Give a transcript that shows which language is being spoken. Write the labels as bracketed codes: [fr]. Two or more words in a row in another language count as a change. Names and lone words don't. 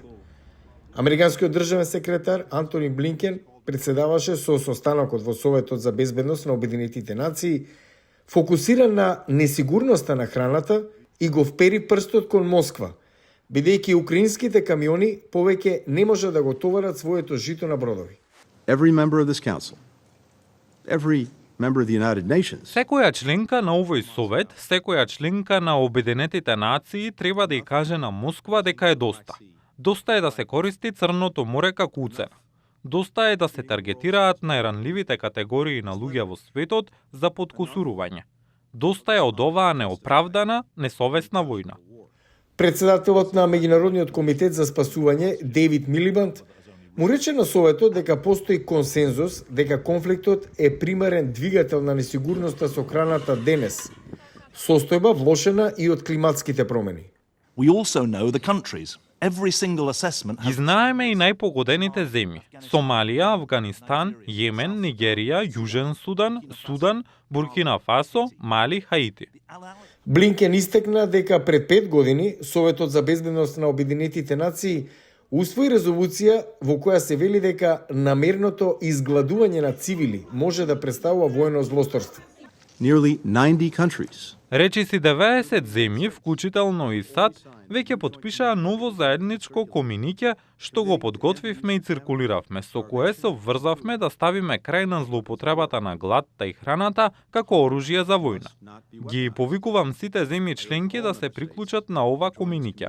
[mk] Американскиот државен секретар Антони Блинкен председаваше со состанокот во Советот за безбедност на Обединетите нации, фокусиран на несигурноста на храната и го впери прстот кон Москва, бидејќи украинските камиони повеќе не може да го товарат своето жито на бродови. [en] Every member of this council, every member of the United Nations. [mk] Секоја членка на овој совет, секоја членка на Обединетите нации треба да ја каже на Москва дека е доста. Доста е да се користи Црното море како уцена. Доста е да се таргетираат најранливите категории на луѓе во светот за подкусурување. Доста е од оваа неоправдана, несовесна војна. Председателот на Меѓународниот комитет за спасување, Дейвид Милибанд, му рече на Советот дека постои консензус дека конфликтот е примарен двигател на несигурноста со храната денес, состојба влошена и од климатските промени. [en] We also know the countries. Every single assessment [mk] Ги знаеме и најпогодените земји: Сомалија, Авганистан, Јемен, Нигерија, Јужен Судан, Судан, Буркина Фасо, Мали, Хаити. Блинкен истекна дека пред 5 години Советот за безбедност на Обединетите нации усвои резолуција во која се вели дека намерното изгладување на цивили може да представува воено злосторство. [en] Nearly 90 countries. [mk] Речиси 90 земји, вклучително и САД, веќе подпишаа ново заедничко комунике што го подготвивме и циркулиравме, со кое се обврзавме да ставиме крај на злоупотребата на гладта и храната како оружје за војна. Ги повикувам сите земји членки да се приклучат на ова комунике.